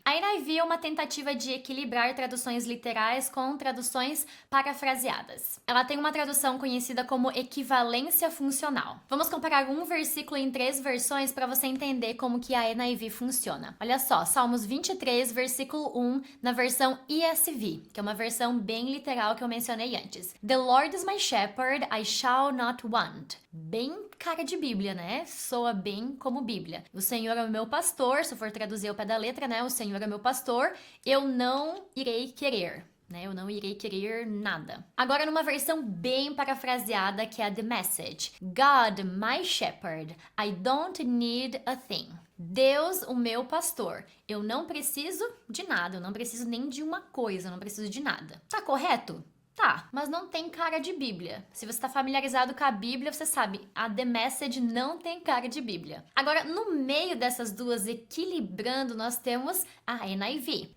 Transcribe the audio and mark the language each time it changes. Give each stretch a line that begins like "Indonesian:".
Portuguese: A NIV é uma tentativa de equilibrar traduções literais com traduções parafraseadas. Ela tem uma tradução conhecida como equivalência funcional. Vamos comparar um versículo em 3 versões para você entender como que a NIV funciona. Olha só, Salmos 23, versículo 1, na versão ESV, que é uma versão bem literal que eu mencionei antes.
English: The Lord is my shepherd, I shall not want.
Portuguese: Bem cara de Bíblia, né? Soa bem como Bíblia. O Senhor é o meu pastor, se for traduzir ao pé da letra, né? O Senhor é meu pastor, eu não irei querer. Eu não irei querer nada. Agora, numa versão bem parafraseada, que é a The Message.
English: God, my shepherd, I don't need a thing.
Portuguese: Deus, o meu pastor, eu não preciso de nada, eu não preciso nem de uma coisa, eu não preciso de nada. Tá correto? Tá, mas não tem cara de Bíblia. Se você está familiarizado com a Bíblia, você sabe, a The Message não tem cara de Bíblia. Agora, no meio dessas duas, equilibrando, nós temos a NIV.